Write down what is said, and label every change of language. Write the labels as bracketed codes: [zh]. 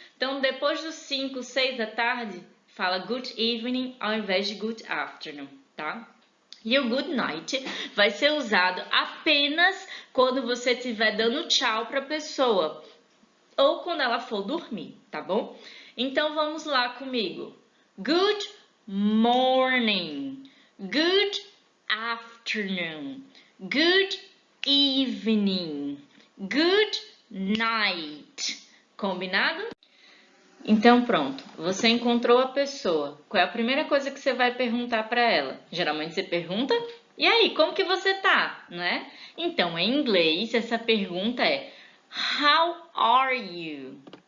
[pt] Então depois dos 5, 6 da tarde, fala [en] good evening [pt] ao invés de [en] good afternoon, [pt] tá? E o [en] good night [pt] vai ser usado apenas quando você estiver dando tchau para a pessoa ou quando ela for dormir, tá bom? Então vamos lá comigo. [en] Good morning, good afternoon, good evening, good night. [pt] Combinado? Então pronto, você encontrou a pessoa. Qual é a primeira coisa que você vai perguntar para ela? Geralmente você pergunta: "E aí, como que você tá?", né? Então, em inglês, essa pergunta é [en] How are you?